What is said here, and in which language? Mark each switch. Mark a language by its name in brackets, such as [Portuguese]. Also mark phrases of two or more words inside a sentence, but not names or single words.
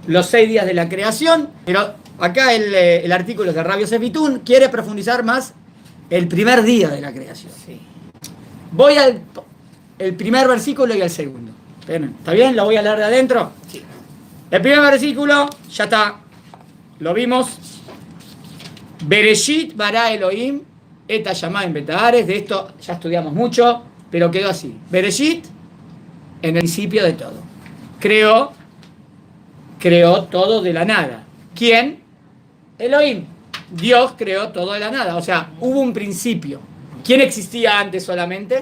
[Spanish] Los 6 días de la creación, pero acá el artículo de Rabbi Yosef Bitun quiere profundizar más el primer día de la creación. Sí. Voy al el primer versículo y al segundo. ¿Está bien? ¿Lo voy a leer de adentro? Sí. El primer versículo, ya está. Lo vimos. [Hebrew] בראשית ברא אלהים את השמים ואת הארץ. [Spanish] De esto ya estudiamos mucho, pero quedó así. Bereshit, en el principio de todo. Creó todo de la nada. ¿Quién? Elohim. Dios creó todo de la nada. O sea, hubo un principio. ¿Quién existía antes solamente?